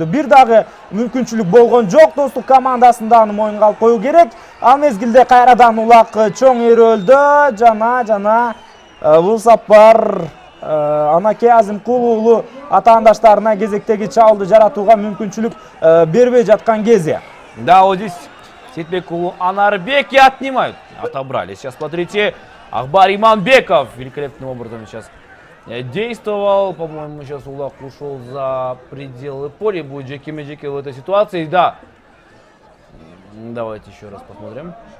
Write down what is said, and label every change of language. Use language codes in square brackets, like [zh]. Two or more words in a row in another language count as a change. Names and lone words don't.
[ky] Бир дагы мүмкүнчүлүк болгон жок. Достук командасын дагы моюнга алып коюу керек. Ал мезгилде кайрадан улак чоң өрөөлдө жана бул сапар Анаке Азимкул уулу атаандаштарына кезектеги чабуулду жаратууга мүмкүнчүлүк бербей жаткан кези. Да, [ru] вот здесь Сейитбек уулу Анарбек и отнимают. Отобрали. Сейчас смотрите, Ахбар Иманбеков великолепным образом сейчас действовал. По-моему, сейчас улак ушел за пределы поля. Будет Джеки-Меджеки в этой ситуации. Да. Давайте еще раз посмотрим.